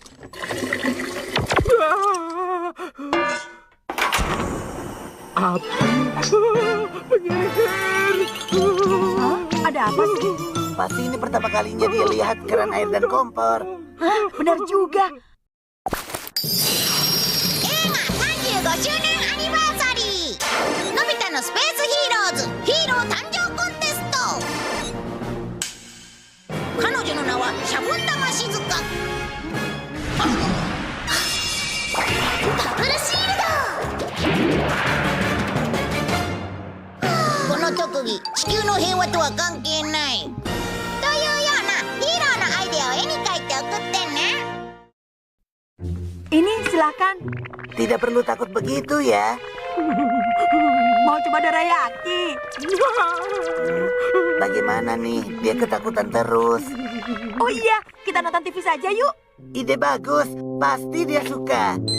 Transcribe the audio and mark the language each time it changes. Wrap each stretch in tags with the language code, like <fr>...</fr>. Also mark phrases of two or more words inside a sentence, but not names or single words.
<id>Api. Penyihir. Hah? Ada apa sih? Pasti ini pertama kalinya dia lihat keran air dan kompor. Hah? Benar juga.</id> <ja>35 周年アニバーサリーのび太のスペースヒーローズヒーロー誕生コンテスト彼女の名はシャボン玉しずかダブルシールドこの特技地球の平和とは関係ないというようなヒーローのアイデアを絵に描いて送ってね</ja> <id>Ini silakan. Tidak perlu takut begitu ya. Mau coba dorayaki? Bagaimana nih? Dia ketakutan terus. Oh iya, kita nonton TV saja yuk. Ide bagus. Pasti dia suka.</id>